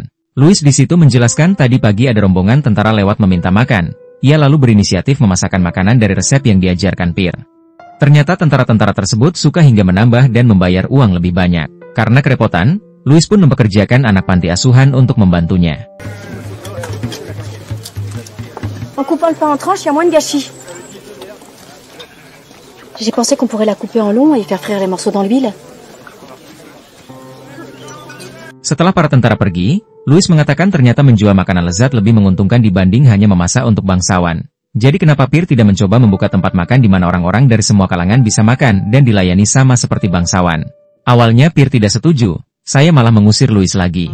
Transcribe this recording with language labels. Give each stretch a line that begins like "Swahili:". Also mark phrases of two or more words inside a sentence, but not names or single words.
Indonesian: Louis di situ menjelaskan tadi pagi ada rombongan tentara lewat meminta makan. Ia lalu berinisiatif memasakkan makanan dari resep yang diajarkan Pierre. Ternyata tentara-tentara tersebut suka hingga menambah dan membayar uang lebih banyak. Karena kerepotan, Louis pun mempekerjakan anak panti asuhan untuk membantunya.
French: En coupant le pain en tranches, il y a moins de gâchis. J'ai pensé qu'on pourrait la couper en long et faire frire les morceaux dans l'huile.
Indonesian: Setelah para tentara pergi, Louis mengatakan ternyata menjual makanan lezat lebih menguntungkan dibanding hanya memasak untuk bangsawan. Jadi kenapa Pierre tidak mencoba membuka tempat makan di mana orang-orang dari semua kalangan bisa makan dan dilayani sama seperti bangsawan? Awalnya Pierre tidak setuju, saya malah mengusir Louis lagi.